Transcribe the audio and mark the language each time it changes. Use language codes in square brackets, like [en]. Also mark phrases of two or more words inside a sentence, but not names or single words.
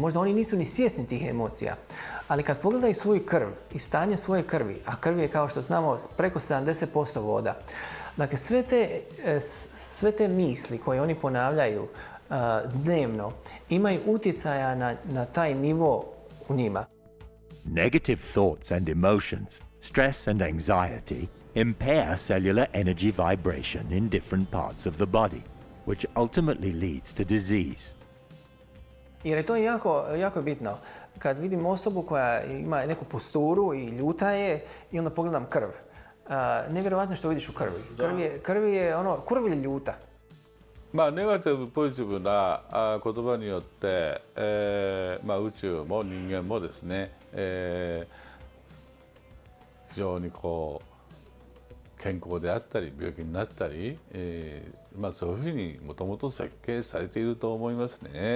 [bs] Možda oni nisu ni svjesni tih emocija, ali kad pogledaju svoju krv i stanje svoje krvi, a krv je, kao što znamo, preko 70% voda, dakle sve te misli koje oni ponavljaju dnevno imaju utjecaja na taj nivo u njima. [en] Negative thoughts and emotions, stress and anxiety impair cellular energy vibration in different parts of the body, which ultimately leads to disease. [bs] Jer je to jako bitno. Kad vidim osobu koja ima neku posturu i ljuta je i onda pogledam krv. Nevjerovatno što vidiš u krvi. Krv je kurv ili ljuta. [ja] ネガティブ、ポジティブな言葉によって、宇宙も人間もですね、非常に健康であったり病気になったり、そういうふうにもともと設計されていると思いますね。